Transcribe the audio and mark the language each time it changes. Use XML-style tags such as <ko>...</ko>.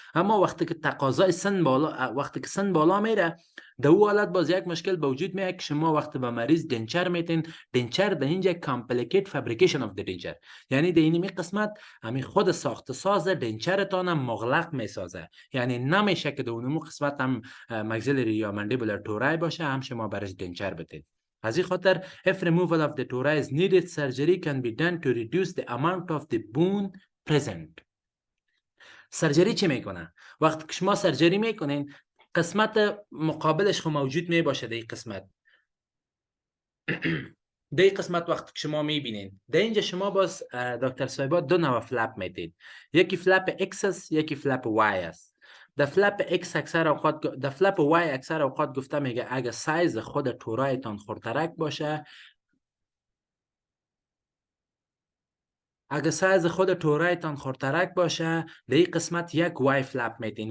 <fa>اما وقتی که تقاضای سن بالا، وقتی که سن بالا میره در او حالت باز یک مشکل به وجود میاد که شما وقتی به مریض دنچر میتین، دنچر در اینجا</fa> <en>complicate fabrication of the denture,</en> <fa>یعنی در این قسمت همین خود ساخت ساز دنچرتان هم مغلق میسازه، یعنی نمیشه که در اون قسمت هم مگزیلری یا مندیبولار تورای باشه هم شما برش دنچر بتین. از این خاطر</fa> <en>if removal of the tori is needed surgery can be done to reduce the amount of the bone present.</en> <fa>سرجری چی میکنه؟ وقتی که شما سرجری میکنین قسمت مقابلش خو موجود میباشه در این قسمت در این قسمت وقتی که شما میبینین در اینجا شما باز دکتر صاحبا دو نوع فلپ میدید. یکی فلپ X است، یکی فلپ Y است. در فلپ X اکثر اوقات، در فلپ Y اکثر اوقات گفته میگه اگه سایز خود تورایتان خردترک باشه، اگه سایز خود تورایتان خردترک باشه، در این قسمت یک وای فلپ میتین.</fa>